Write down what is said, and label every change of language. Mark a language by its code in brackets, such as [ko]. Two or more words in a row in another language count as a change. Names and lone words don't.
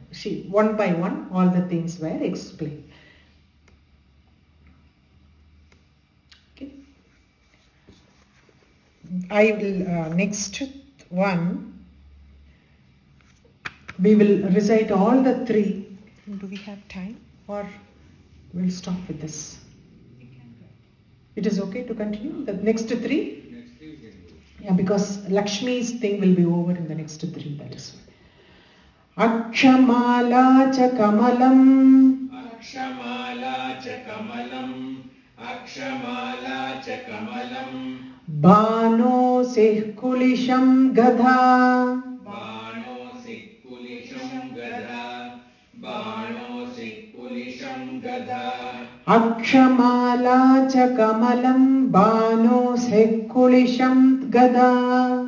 [en] One by one, all the things were explained. I will next one, we will recite all the three. Do we have time or we'll stop with this? It is okay to continue the next three? Next three we can do. Yeah, because Lakshmi's thing will be over in the next three, that is why. [sa] Akshamala cha kamalam. Akshamala cha kamalam. Akshamala cha kamalam. Bano sihkulisham gadha. Bano sikkulisham gada. Bano sikkulisham gada. Akshamala cha kamalam. Bano sihkulisham gada.